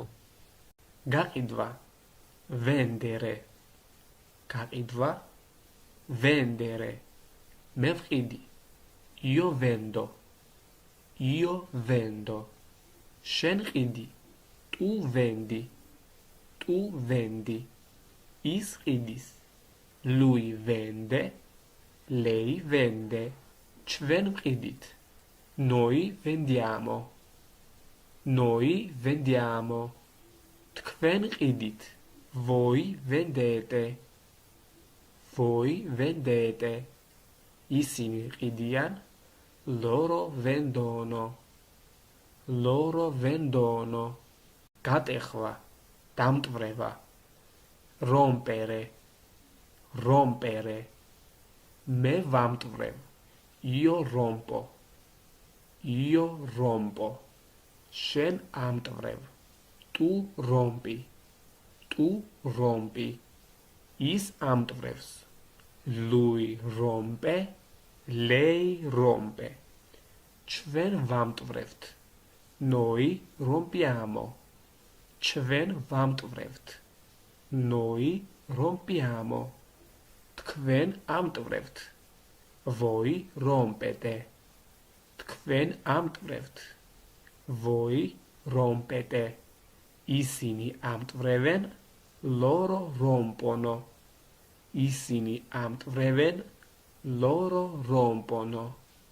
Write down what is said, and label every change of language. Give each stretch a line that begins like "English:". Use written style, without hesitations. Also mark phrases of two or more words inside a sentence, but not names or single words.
Georgian: გაყიდვა, vendere, გაყიდვა, vendere, მე ვყიდი,
Italian: io vendo, io vendo,
Georgian: შენ ყიდი,
Italian: tu vendi, tu vendi,
Georgian: ის ყიდის,
Italian: lui vende, lei vende,
Georgian: ჩვენ ვყიდით,
Italian: noi vendiamo, noi vendiamo,
Georgian: თქვენ ყიდით,
Italian: voi vendete, voi vendete,
Georgian: ისინი ყიდიან,
Italian: loro vendono, loro vendono,
Georgian: გატეხვა, დამტვრევა,
Italian: rompere, rompere,
Georgian: მე ვამტვრევ,
Italian: io rompo, io rompo,
Georgian: შენ ამტვრევ,
Italian: tu rompi, tu rompi,
Georgian: ის ამტვრევს,
Italian: lui rompe, lei rompe,
Georgian: ჩვენ ვამტვრევთ,
Italian: noi rompiamo,
Georgian: ჩვენ ვამტვრევთ,
Italian: noi rompiamo,
Georgian: თქვენ ამტვრევთ,
Italian: voi rompete,
Georgian: თქვენ ამტვრევთ,
Italian: voi rompete,
Georgian: ისინი ამტვრევენ,
Italian: loro rompono,
Georgian: ისინი ამტვრევენ,
Italian: Loro rompono.